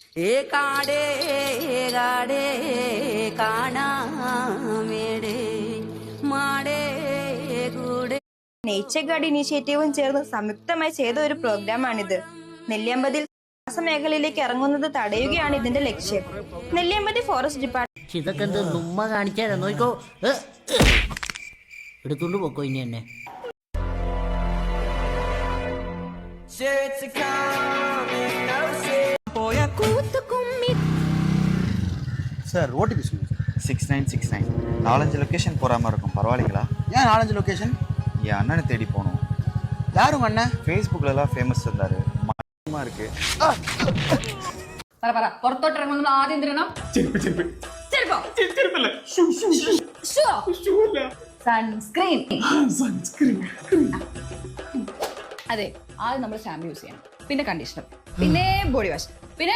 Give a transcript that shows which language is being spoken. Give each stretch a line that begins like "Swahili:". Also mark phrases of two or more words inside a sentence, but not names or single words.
Malayalam: നേച്ചർ ഗാർഡ് ഇനീഷ്യേറ്റീവും ചേർന്ന് സംയുക്തമായി ചെയ്ത ഒരു പ്രോഗ്രാമാണിത്. നെല്ലിയാമ്പതിയിൽ മേഖലയിലേക്ക് ഇറങ്ങുന്നത് തടയുകയാണ് ഇതിന്റെ ലക്ഷ്യം.
English: Nelliyampathy Forest Department
Malayalam: ഇതൊക്കെ എന്ത് നുമ്മ കാണിച്ചാലോ നോക്കോ, എടുത്തോണ്ട് പോക്കോ ഇനി എന്നെ.
Tamil: சார் ஓடிபி சொல்லுங்க. 6969. 4-5 லொக்கேஷன் போகிற மாதிரி இருக்கும், பரவாயில்லைங்களா? ஏன் 4-5 லொக்கேஷன்? என் அண்ணனை தேடி போகணும். யாரும் அண்ணன்? ஃபேஸ்புக்கிலலாம் ஃபேமஸ் இருந்தார். மாற்றமாக இருக்கு.
Malayalam: പുറത്തോട്ടിറങ്ങുന്ന ആദ്യം തിരണം സൺസ്ക്രീൻ. അതെ, ആദ്യം നമ്മൾ
English: shampoo use
Malayalam: ചെയ്യണം, പിന്നെ കണ്ടീഷണർ, പിന്നെ
English: body wash,
Malayalam: പിന്നെ